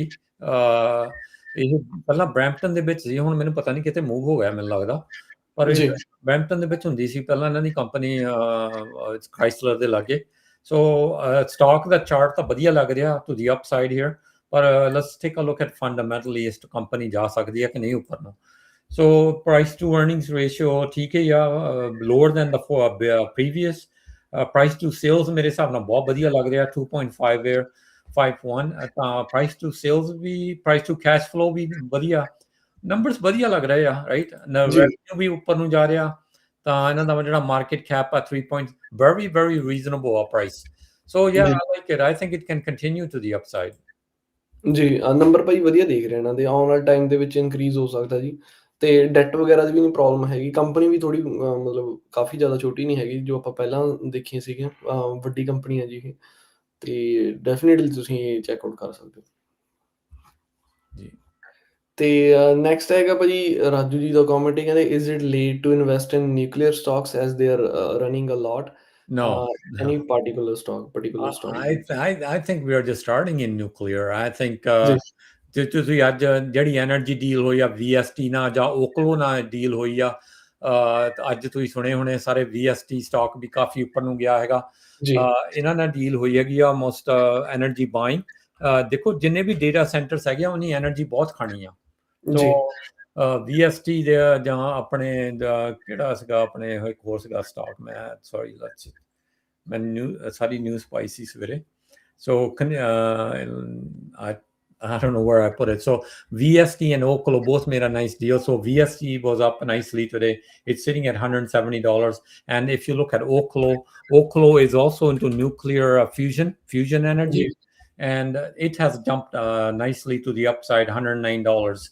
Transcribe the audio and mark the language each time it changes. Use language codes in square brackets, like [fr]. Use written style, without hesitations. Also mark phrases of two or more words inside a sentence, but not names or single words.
[pa] ਇਹ ਪਹਿਲਾਂ ਬਰੈਂਪਟਨ ਦੇ ਵਿੱਚ ਸੀ, ਹੁਣ ਮੈਨੂੰ ਪਤਾ ਨਹੀਂ ਕਿਤੇ ਮੂਵ ਹੋ ਗਿਆ ਮੈਨੂੰ ਲੱਗਦਾ, ਪਰ ਬਰੈਂਪਟਨ ਦੇ ਵਿੱਚ ਹੁੰਦੀ ਸੀ ਪਹਿਲਾਂ ਇਹਨਾਂ ਦੀ ਕੰਪਨੀ, ਕ੍ਰਾਈਸਲਰ ਦੇ ਲਾਗੇ। ਸੋ ਸਟਾਕ ਦਾ ਚਾਰਟ ਤਾਂ ਵਧੀਆ ਲੱਗ ਰਿਹਾ [en] to the upside here, [pa] ਪਰ [en] let's take a look at fundamentally [pa] ਇਸ ਕੰਪਨੀ ਜਾ ਸਕਦੀ ਹੈ ਕਿ ਨਹੀਂ ਉੱਪਰ ਨੂੰ। [en] So price to earnings ratio [hi] ठीक है [en] या lower than the previous price to sales [pa] ਮੇਰੇ ਹਿਸਾਬ ਨਾਲ ਬਹੁਤ ਵਧੀਆ ਲੱਗ ਰਿਹਾ 2.51 ਤਾਂ price to sales ਵੀ price to cash flow ਵੀ ਵਧੀਆ numbers ਵਧੀਆ ਲੱਗ ਰਹੇ ਆ right revenue ਵੀ ਉੱਪਰ ਨੂੰ ਜਾ ਰਿਹਾ ਤਾਂ ਇਹਨਾਂ ਦਾ ਜਿਹੜਾ market cap ਆ [en] 3 point very very reasonable price so yeah I like it I think it can continue to the upside [pa] ਜੀ ਨੰਬਰ ਭਾਈ ਵਧੀਆ ਦੇਖ ਰਹੇ ਇਹਨਾਂ ਦੇ ਆਉਣ ਵਾਲੇ ਟਾਈਮ ਦੇ ਵਿੱਚ ਇਨਕਰੀਜ਼ ਹੋ ਸਕਦਾ ਜੀ ਤੇ ਡੈਟ ਵਗੈਰਾ ਦੀ ਵੀ ਨਹੀਂ ਪ੍ਰੋਬਲਮ ਹੈਗੀ ਕੰਪਨੀ ਵੀ ਥੋੜੀ ਮਤਲਬ ਕਾਫੀ ਜ਼ਿਆਦਾ ਛੋਟੀ ਨਹੀਂ ਹੈਗੀ ਜੋ ਆਪਾਂ ਪਹਿਲਾਂ ਦੇਖੀਆਂ ਸੀਗੀਆਂ ਵੱਡੀ ਕੰਪਨੀ ਹੈ ਜੀ ਇਹ ਤੇ ਡੈਫੀਨੇਟਲੀ ਤੁਸੀਂ [en] check out [pa] ਕਰ ਸਕਦੇ ਹੋ ਜੀ ਤੇ ਨੈਕਸਟ ਹੈਗਾ ਭਾਜੀ ਰਾਜੂ ਜੀ ਦਾ ਕਮੈਂਟ ਕਹਿੰਦੇ [en] is it late to invest in nuclear stocks as they are running a lot no any particular stock I think we are just starting in nuclear I think [pa] ਤੇ ਤੁਸੀਂ ਅੱਜ ਜਿਹੜੀ [en] energy deal [pa] ਹੋਈ ਆ VST ਨਾਲ ਜਾਂ ਓਕਲੋ ਨਾਲ ਡੀਲ ਹੋਈ ਆ ਅੱਜ ਤੁਸੀਂ ਸੁਣੇ ਹੋਣੇ ਸਾਰੇ VST ਸਟਾਕ ਵੀ ਕਾਫੀ ਉੱਪਰ ਨੂੰ ਗਿਆ ਹੈਗਾ ਇਹਨਾਂ ਨਾਲ ਡੀਲ ਹੋਈ ਹੈਗੀ ਆ [en] most energy buying [pa] ਦੇਖੋ ਜਿੰਨੇ ਵੀ [en] data centers [pa] ਹੈਗੇ ਆ ਉਹਨੀ એનર્ਜੀ ਬਹੁਤ ਖਾਣੀ ਆ ਸੋ VST ਦੇ ਜਾਂ ਆਪਣੇ ਕਿਹੜਾ ਸੀਗਾ ਆਪਣੇ ਇੱਕ ਹੋਰ ਸੀਗਾ ਸਟਾਕ ਮੈਂ [en] sorry let's [pa] ਮੈਂ ਸਾਰੀ ਨਿਊਜ਼ ਪਾਈ ਸੀ ਸਵੇਰੇ ਸੋ [en] I don't know where I put it. So VST and Oklo both made a nice deal. So VST was up nicely today. It's sitting at $170. And if you look at Oklo is also into nuclear fusion energy. And it has jumped nicely to the upside, $109.